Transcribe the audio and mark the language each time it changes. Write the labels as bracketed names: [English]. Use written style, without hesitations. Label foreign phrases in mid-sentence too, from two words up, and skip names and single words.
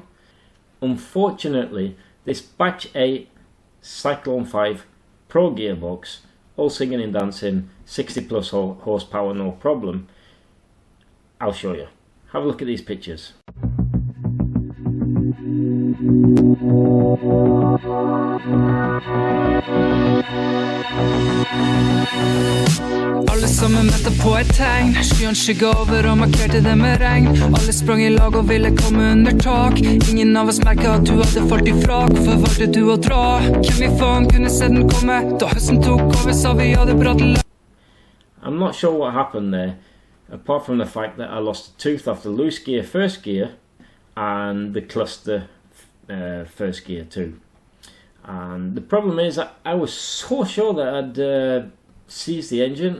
[English] Unfortunately, this batch 8 Cyclone 5 Pro gearbox, all singing and dancing, 60 plus horsepower, no problem. I'll show you. Have a look at these pictures. [Norwegian] Alle sammen ventet på et tegn. Skyene skygget over og markerte det med regn. Alle sprang i lag og ville komme under tak. Ingen av oss merket at du hadde falt ifra. Hvorfor valgte du å dra? Hvem i faen kunne se den komme? Da høsten tok over, sa vi hadde bratt la. [English] I'm not sure what happened there, apart from the fact that I lost a tooth off the loose gear first gear and the cluster first gear too. And the problem is I was so sure that I'd seized the engine.